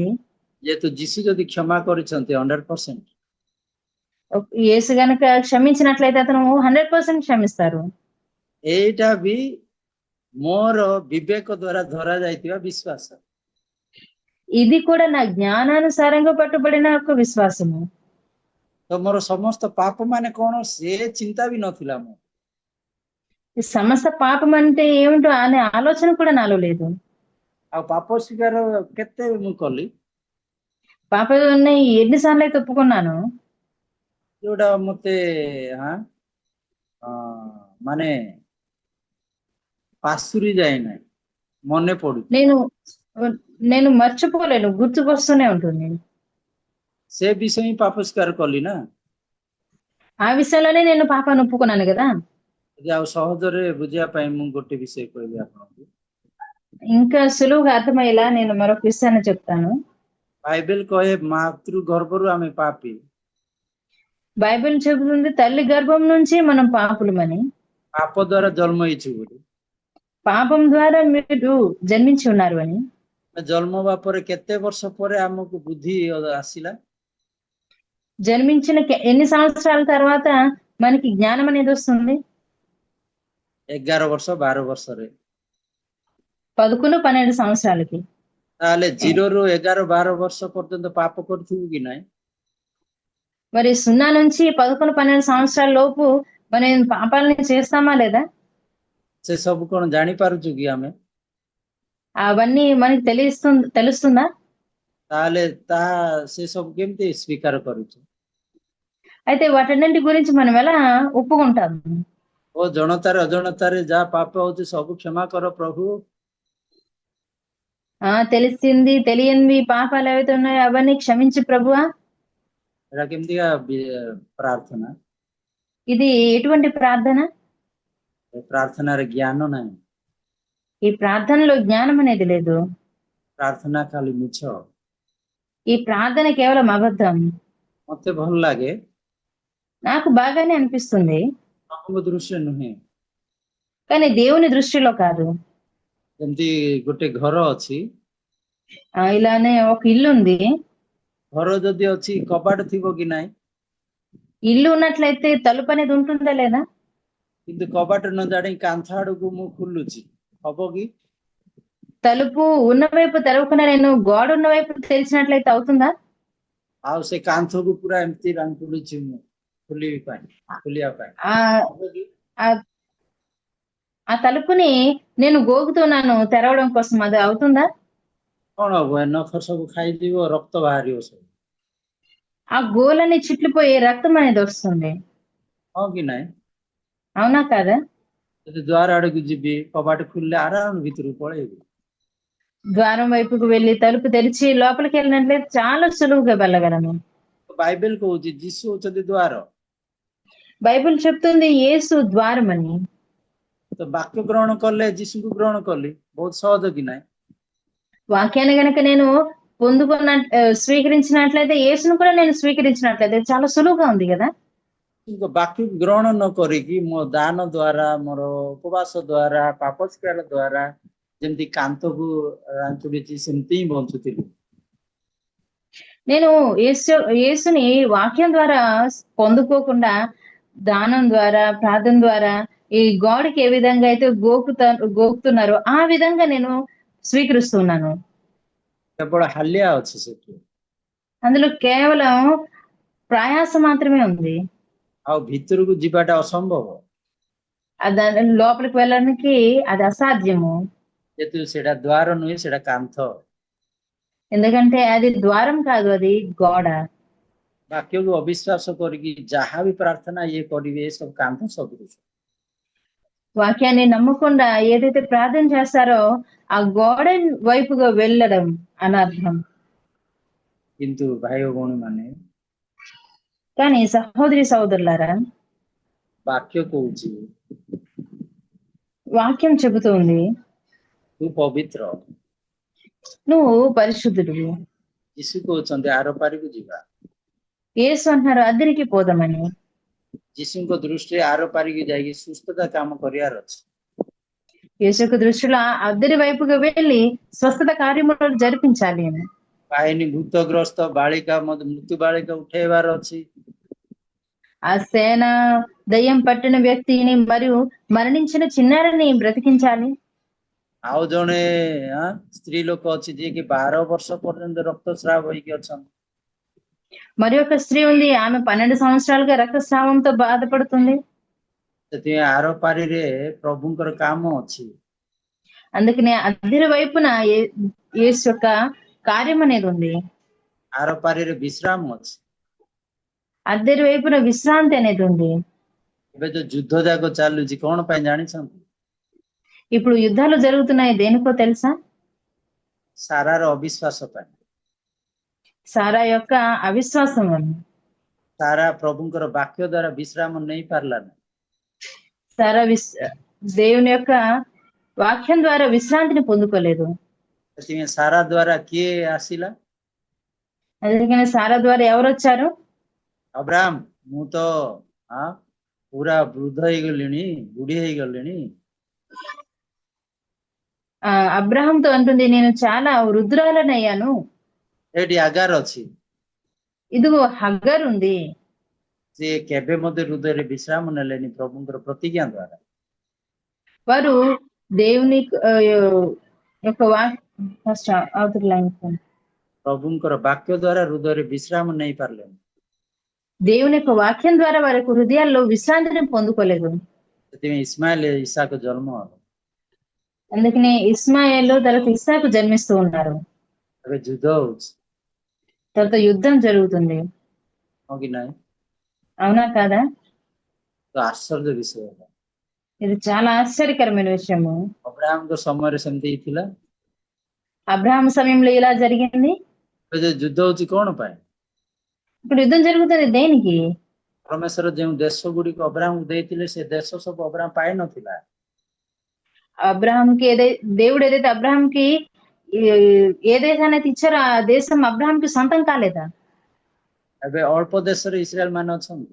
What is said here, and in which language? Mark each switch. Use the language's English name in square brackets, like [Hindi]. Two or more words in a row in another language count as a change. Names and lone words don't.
[Odia] ଯେହେତୁ ଯୀଶୁ ଯଦି କ୍ଷମା କରିଛନ୍ତି 100%, [Telugu] యేసు గనక క్షమించినట్లయితే అతను 100% క్షమిస్తారు. [Odia] ଏଇଟା ବି ମୋର ବିବେକ ଦ୍ୱାରା ଧରା ଯାଇଥିବା ବିଶ୍ୱାସ। [Telugu] ఇది కూడా నా జ్ఞానానుసారంగా పట్టుబడిన ఒక విశ్వాసము. [Odia] ତ ମୋର ସମସ୍ତ ପାପ ମାନେ କଣ ସେ ଚିନ୍ତା ବି ନଥିଲା ମୁଁ। [Telugu] ఈ సమస్త పాపం అంటే ఏమిటో అనే ఆలోచన కూడా నాలో లేదు. [Odia] ଆଉ ପାପ ସ୍ୱୀକାର କେତେ ମୁଁ କଲି, [Telugu] పాపాన్ని ఎన్నిసార్లు అయితే ఒప్పుకున్నాను, [Odia] ଯୋଉଟା ମତେ ମାନେ ପାଶୁରି ଯାଏ ନାହିଁ, ମନେ ପଡୁଛି। [Telugu] నేను నేను మర్చిపోలేను, గుర్తుకొస్తూనే ఉంటుంది. [Odia] ସେ ବିଷୟ ହିଁ ପାପ ସ୍ୱୀକାର କଲି ନା। [Telugu] ఆ విషయంలోనే నేను పాపాన్ని ఒప్పుకున్నాను కదా. [Odia] ଯଦି ଆଉ ସହଜରେ ବୁଝିବା ପାଇଁ ମୁଁ ଗୋଟେ ବିଷୟ କହିବି ଆପଣଙ୍କୁ। [Telugu] ఇంకా సులువుగా అర్థమయ్యేలా నేను మరొక విషయాన్ని చెప్తాను. [Odia] ବାଇବେଲ କହେ ମାତୃ ଗର୍ଭରୁ ଆମେ ପାପୀ, [Telugu] బైబిల్ చెబుతుంది తల్లి గర్భం నుంచి మనం పాపులమని. [Odia] ପାପ ଦ୍ୱାରା ଜନ୍ମ ହେଇଛୁ ବୋଲି। [Telugu] పాపం ద్వారా మీరు జన్మించి ఉన్నారు అని. [Odia] ଜନ୍ମ ହେବା ପରେ କେତେ ବର୍ଷ ପରେ ଆମକୁ ବୁଦ୍ଧି ଆସିଲା? [Telugu] జన్మించిన ఎన్ని సంవత్సరాల తర్వాత మనకి జ్ఞానం అనేది వస్తుంది? [Odia] 11 ବର୍ଷ 12 ବର୍ଷରେ। [Telugu] 11-12 సంవత్సరాలకి. [Odia] ତାହେଲେ 0ରୁ 11 12 ବର୍ଷ ପର୍ଯ୍ୟନ୍ତ ପାପ କରିଥିବୁ କି ନାହିଁ? [Telugu] మరి 0 నుంచి 11-12 సంవత్సరాల లోపు మనం పాపాలని చేస్తామా లేదా? [Odia] ସେ ସବୁ କଣ ଜାଣି ପାରୁଛୁ କି ଆମେ? [Telugu] అవన్నీ మనకి తెలుస్తుందా? [Odia] ତାହେଲେ ସେ ସବୁ କେମିତି ସ୍ୱୀକାର କରୁଛୁ? [Telugu] అయితే వాటన్నింటి గురించి మనం ఎలా ఒప్పుకుంటాము? [Odia] ଓ ଜଣତାରେ ଅଜଣତାରେ ଯାହା ପାପ ହଉଛି ସବୁ କ୍ଷମା କର ପ୍ରଭୁ। [Telugu] తెలిసింది తెలియనివి పాపాలు ఏవైతే ఉన్నాయో అవన్నీ క్షమించి ప్రభువా. [Odia] ଏଟା କେମିତିକା ପ୍ରାର୍ଥନା? [Telugu] ఇది ఎటువంటి ప్రార్థన? [Odia] ପ୍ରାର୍ଥନାରେ ଜ୍ଞାନ ନାହିଁ, [Telugu] ఈ ప్రార్థనలో జ్ఞానం అనేది లేదు. [Odia] ପ୍ରାର୍ଥନା ଖାଲି ମିଛ। [Telugu] ఈ ప్రార్థన కేవలం అబద్ధం. [Odia] ମତେ ଭଲ ଲାଗେ, [Telugu] నాకు బాగానే అనిపిస్తుంది, [Odia] ప్రభుଙ୍କ ଦୃଷ୍ଟିରେ ନୁହେଁ। [Telugu] కానీ దేవుని దృష్టిలో కాదు. [Odia] ଯେମିତି ଗୋଟେ ଘର ଅଛି, [Telugu] ఇలానే ఒక ఇల్లు ఉంది. [Odia] ଘର ଯଦି ଅଛି କବାଟ ଥିବ କି ନାହିଁ? [Telugu] ఇల్లు ఉన్నట్లయితే తలుపు అనేది ఉంటుందా లేదా? [Odia] କିନ୍ତୁ କବାଟ ନ ଜାଣି କାନ୍ଥ ଆଡକୁ ମୁଁ ଖୋଲୁଛି, ହବ କି? [Telugu] తలుపు ఉన్న వైపు తెరవకుండా నేను గోడ ఉన్న వైపు తెరిచినట్లయితే అవుతుందా? [Odia] ଆଉ ସେ କାନ୍ଥକୁ ପୁରା ଏମିତି ରାଙ୍କୁଡୁଛି ମୁଁ ଖୋଲିବା ପାଇଁ, [Telugu] ఆ [Odia] ହବ କି? [Telugu] ఆ- ఆ తలుపుని నేను గోగుతున్నాను తెరవడం కోసం, అది అవుతుందా? [Odia] କଣ ହବ? ଏ ନଖ ସବୁ ଖାଇଯିବ, ରକ୍ତ ବାହାରିବ ସବୁ, [Telugu] ఆ గోలని చిట్లిపోయి రక్తం అనేది వస్తుంది. [Odia] ହଁ କି ନାହିଁ? [Telugu] అవునా కాదా? [Odia] ଯଦି ଦ୍ୱାର ଆଡକୁ ଯିବି, କବାଟ ଖୋଲିଲେ ଆରାମ ଭିତରକୁ ପଳେଇବି। [Telugu] ద్వారం వైపుకు వెళ్లి తలుపు తెరిచి లోపలికి వెళ్ళినట్లయితే చాలా సులువుగా వెళ్ళగలను. [Odia] ବାଇବେଲ କହୁଛି ଯୀଶୁ ହଉଛନ୍ତି ଦ୍ୱାର। [Telugu] బైబిల్ చెప్తుంది యేసు ద్వారం అని. [Odia] ତ ବାକ୍ୟ ଗ୍ରହଣ କଲେ ଯୀଶୁଙ୍କୁ ଗ୍ରହଣ କଲି, ବହୁତ ସହଜ କି ନାହିଁ? [Telugu] వాక్యాన్ని గనక నేను స్వీకరించినట్లయితే యేసును కూడా నేను స్వీకరించినట్లయితే చాలా సులువుగా ఉంది కదా. [Odia] କିନ୍ତୁ ବାକ୍ୟକୁ ଗ୍ରହଣ ନ କରିକି ମୋ ଦାନ ଦ୍ୱାରା, ମୋର ଉପବାସ ଦ୍ୱାରା, ପାପ ସ୍ୱୀକାର ଦ୍ୱାରା ଯେମିତି କାନ୍ଥକୁ ରାଞ୍ଚୁଡିଛି ସେମିତି ହିଁ ବଞ୍ଚୁଥିଲି। [Telugu] నేను యేసుని వాక్యం ద్వారా పొందుకోకుండా దానం ద్వారా ప్రార్థన ద్వారా ఈ గోడకి ఏ విధంగా అయితే గోకుతున్నారో ఆ విధంగా నేను స్వీకరిస్తున్నాను. [Odia] କେବଳ ହାଲିଆ ଅଛି ସେଠି, [Telugu] అందులో కేవలం ప్రయాస మాత్రమే ఉంది. [Odia] ଆଉ ଭିତରକୁ ଯିବାଟା ଅସମ୍ଭବ, [Telugu] దాని లోపలికి వెళ్ళడానికి అది అసాధ్యము. [Odia] ଯେହେତୁ ସେଇଟା ଦ୍ୱାର ନୁହେଁ, ସେଇଟା କାନ୍ଥ। [Telugu] ఎందుకంటే అది ద్వారం కాదు, అది గోడ. [Odia] ବାକ୍ୟକୁ ଅବିଶ୍ୱାସ କରିକି ଯାହା ବି ପ୍ରାର୍ଥନା ଇଏ କରିବେ ସବୁ କାନ୍ଥ ସଦୃଶ। [Telugu] వాక్యాన్ని నమ్మకుండా ఏదైతే ప్రార్థన చేస్తారో ఆ గోడ వైపుగా వెళ్ళడం అనర్థం. [Odia] କିନ୍ତୁ ଭାଇ ଓ ଭଉଣୀ ମାନେ, [Telugu] కానీ సహోదరి సహోదరులారా, [Odia] ବାକ୍ୟ କହୁଛି [Telugu] వాక్యం చెబుతుంది [Odia] ତୁ ପବିତ୍ର। [Telugu] నువ్వు పరిశుద్ధుడివి. [Odia] ଯୀଶୁ କହୁଛନ୍ତି ଆର ପାରିକୁ ଯିବା। [Telugu] యేసు అంటున్నారు అద్దరికి పోదామని. [Odia] ଯୀଶୁଙ୍କ ଦୃଷ୍ଟିରେ ଆର ପାରିକି ଯାଇକି ସୁସ୍ଥତା କାମ କରିବାର ଅଛି। [Telugu] యేసు యొక్క దృష్టిలో అద్దరి వైపుగా వెళ్ళి స్వస్థత కార్యములను జరిపించాలి అని. [Odia] କାହିଁକି ଭୂତଗ୍ରସ୍ତ ବାଳିକା ମୃତ୍ୟు ବାଳିକା ଉଠେଇବାର ଅଛି। [Telugu] ఆ సేన దయ్యం పట్టిన వ్యక్తిని మరియు మరణించిన చిన్నారిని బ్రతికించాలి. [Odia] ଆଉ ଜଣେ ସ୍ତ୍ରୀ ଲୋକ ଅଛି ଯିଏକି 12 ବର୍ଷ ପର୍ଯ୍ୟନ୍ତ ରକ୍ତସ୍ରାବ ହେଇକି ଅଛନ୍ତି। [Telugu] మరి ఒక స్త్రీ ఉంది, ఆమె 12 సంవత్సరాలుగా రక్తస్రావంతో బాధపడుతుంది. [Odia] ସେଥିପାଇଁ ଆର ପାରିରେ ପ୍ରଭୁଙ୍କର କାମ ଅଛି। [Telugu] అందుకనే అద్దరి వైపున యేసు యొక్క కార్యం అనేది ఉంది. [Odia] ଆର ପାରିରେ ବିଶ୍ରାମ ଅଛି। [Telugu] అద్దరి వైపున విశ్రాంతి అనేది ఉంది. [Odia] ଏବେ ଯୋଉ ଯୁଦ୍ଧ ଯାକ ଚାଲୁଛି କଣ ପାଇଁ ଜାଣିଛନ୍ତି? [Telugu] ఇప్పుడు యుద్ధాలు జరుగుతున్నాయి, దేనికో తెలుసా? [Odia] ସାରାର ଅବିଶ୍ୱାସ ପାଇଁ। [Telugu] సారా యొక్క అవిశ్వాసం వల్ల. [Odia] ସାରା ପ୍ରଭୁଙ୍କର ବାକ୍ୟ ଦ୍ଵାରା ବିଶ୍ରାମ ନେଇ ପାରିଲାନି। [Telugu] సారా దేవుని యొక్క వాక్యం ద్వారా విశ్రాంతిని పొందుకోలేదు. [Odia] ସେଥିପାଇଁ ସାରା ଦ୍ଵାରା କିଏ ଆସିଲା? [Telugu] అందుకని సారా ద్వారా ఎవరు వచ్చారు? అబ్రాహం, [Odia] ମୁଁ ତ ପୁରା ବୃଦ୍ଧ ହେଇଗଲିଣି, ବୁଢୀ ହେଇଗଲିଣି। [Telugu] అబ్రహాంతో అంటుంది, నేను చాలా వృద్ధురాలనయ్యాను. [Odia] ଏଠି ଆଗାର ଅଛି। [Telugu] ఇదిగో హగ్గర్ ఉంది. [Odia] ସେ କେବେ ମଧ୍ୟ ହୃଦୟରେ ବିଶ୍ରାମ ନେଲେନି ପ୍ରଭୁଙ୍କର ପ୍ରତିଜ୍ଞା ଦ୍ଵାରା। [Telugu] వారు దేవుని యొక్క [Odia] ପ୍ରଭୁଙ୍କର ବାକ୍ୟ ଦ୍ଵାରା ହୃଦୟରେ ବିଶ୍ରାମ ନେଇ ପାରିଲେନି। [Telugu] దేవుని యొక్క వాక్యం ద్వారా వారి యొక్క హృదయాల్లో విశ్రాంతిని పొందుకోలేదు. [Odia] ସେଥିପାଇଁ ఇస్మాయిల్ ఇసాకు జన్మ ହେବ। [Telugu] అందుకనే ఇస్మాయిల్ తర్వాత ఇస్సాకు జన్మిస్తూ ఉన్నారు. [Odia] ଏବେ ଯୁଦ୍ଧ ହଉଛି। [Telugu] తర్వాత యుద్ధం జరుగుతుంది, అవునా కాదా? [Odia] ଆଶ୍ଚର୍ଯ୍ୟ ବିଷୟ। [Telugu] ఇది చాలా ఆశ్చర్యకరమైన విషయము। [Odia] అబ్రాహాంଙ୍କ ସମୟରେ ସେମିତି ହେଇଥିଲା। [Telugu] అబ్రహాం సమయంలో ఇలా జరిగింది। [Odia] ଯୁଦ୍ଧ ହଉଛି କଣ ପାଇଁ? [Telugu] ఇప్పుడు యుద్ధం జరుగుతుంది దేనికి? [Odia] ପରମେଶ୍ୱର ଯେଉଁ ଦେଶ ଗୁଡ଼ିକ ଅବ୍ରାହ୍ମକୁ ଦେଇଥିଲେ ସେ ଦେଶ ସବୁ ଅବ୍ରାହ୍ମ ପାଇନଥିଲା। [Telugu] అబ్రహాంకి దేవుడు ఏదైతే అబ్రహాంకి ఏ దేశాన్ని అయితే ఇచ్చారో ఆ దేశం అబ్రహాంకి సొంతం కాలేదా? [Odia] ଏବେ ଅଳ୍ପ ଦେଶରେ ଇସ୍ରାଏଲ ମାନେ ଅଛନ୍ତି।